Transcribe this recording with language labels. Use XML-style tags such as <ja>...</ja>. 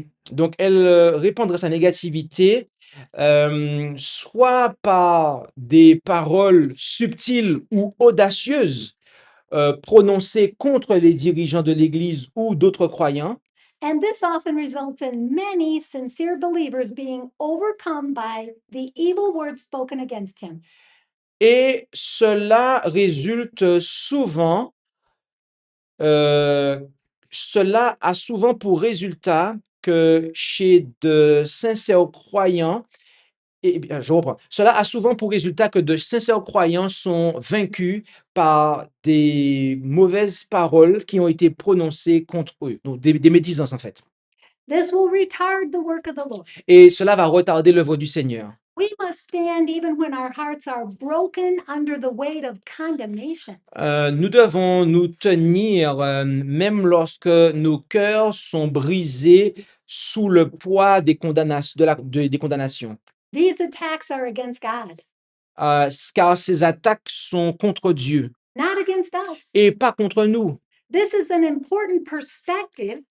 <fr>donc, elle répandra sa négativité soit par des paroles subtiles ou audacieuses prononcées contre les dirigeants de l'Église ou d'autres croyants.</fr> <en>and this often results in many sincere believers being overcome by the evil words spoken against him.</en> <fr>Et cela résulte souvent, cela a souvent pour résultat que chez de sincères croyants, je reprends, cela a souvent pour résultat que de sincères croyants sont vaincus par des mauvaises paroles qui ont été prononcées contre eux, donc des médisances en fait.</fr> <en>This will retard the work of the Lord.</en> <fr>Et cela va retarder l'œuvre du Seigneur.</fr> <en>We must stand even when our hearts are broken under the weight of condemnation.</en> <fr>Nous devons nous tenir, même lorsque nos cœurs sont brisés sous le poids des condamnations.</fr> <en>These attacks are against God,</en> <fr>Car ces attaques sont contre Dieu</fr> <en>not against us.</en> <fr>et pas contre nous.</fr> <en>This is an important perspective,</en>